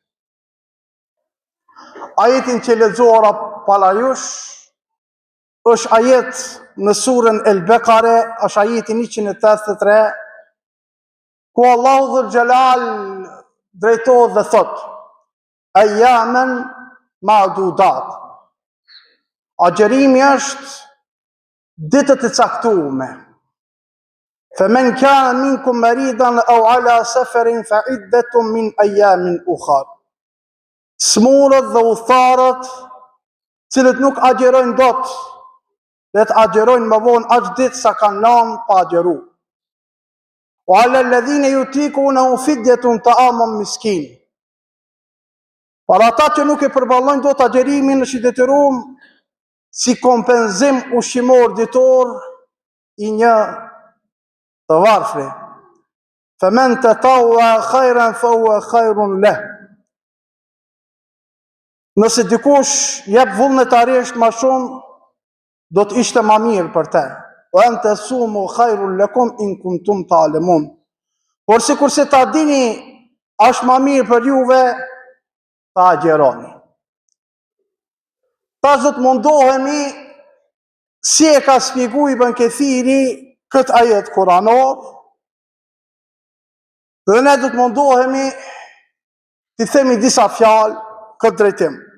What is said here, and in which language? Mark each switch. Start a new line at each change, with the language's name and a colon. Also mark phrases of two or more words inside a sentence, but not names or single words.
Albanian: Ajetin që lexuara para jush është ajet në surën El-Bekare, është ajeti 183, ku Allahu
Arabic: ذو الجلال
Albanian: drejtohet dhe thot:
Arabic: أياما معدودات.
Albanian: Agjerimi është ditët e caktuara.
Arabic: فمن كان منكم مريضا أو على سفر فعدة من أيام أخر.
Albanian: Smurët dhe udhëtarët, cilët nuk agjerojnë dot, le të agjerojnë më vonë aq ditë sa kanë lanë pa agjeru.
Arabic: وعلى الذين يطيقونه فدية طعام مسكين.
Albanian: Para ata që nuk e përballojnë dot agjerimin, është i detyruar si kompenzim ushqimor ditor i një të varfri.
Arabic: فمن تطوع خيرا فهو خير له.
Albanian: Nëse dikush jep vullnetarisht më shumë, do të ishte më mirë për te.
Arabic: وأن تصوموا خير لكم إن كنتم تعلمون.
Albanian: Por sikurse ta dini, është më mirë për juve ta agjeroni. Tash do të mundohemi si e ka shpjeguar Ibn Kathiri këtë ajet kuranor, dhe ne do të mundohemi të themi disa fjalë këtë drejtim.